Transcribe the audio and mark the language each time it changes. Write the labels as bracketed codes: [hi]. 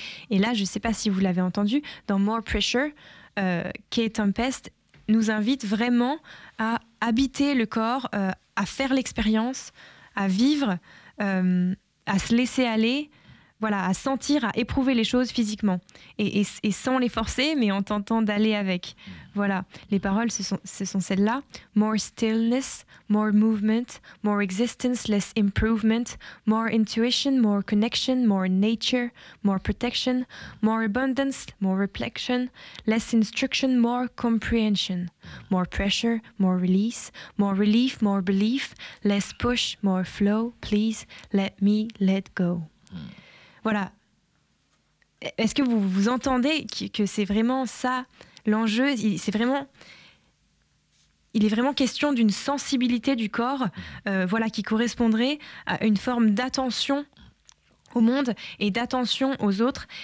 [fr] Et là, je ne sais pas si vous l'avez entendu, dans More Pressure, Kaye Tempest nous invite vraiment à habiter le corps, à faire l'expérience, à vivre, à se laisser aller. Voilà, à sentir, à éprouver les choses physiquement et sans les forcer, mais en tentant d'aller avec. Voilà, les paroles, ce sont celles-là. [en] More stillness, more movement, more existence, less improvement, more intuition, more connection, more nature, more protection, more abundance, more reflection, less instruction, more comprehension, more pressure, more release, more relief, more belief, less push, more flow, please let me let go. [fr] Voilà. Est-ce que vous entendez que c'est vraiment ça l'enjeu ? Il est vraiment question d'une sensibilité du corps, voilà, qui correspondrait à une forme d'attention au monde et d'attention aux autres.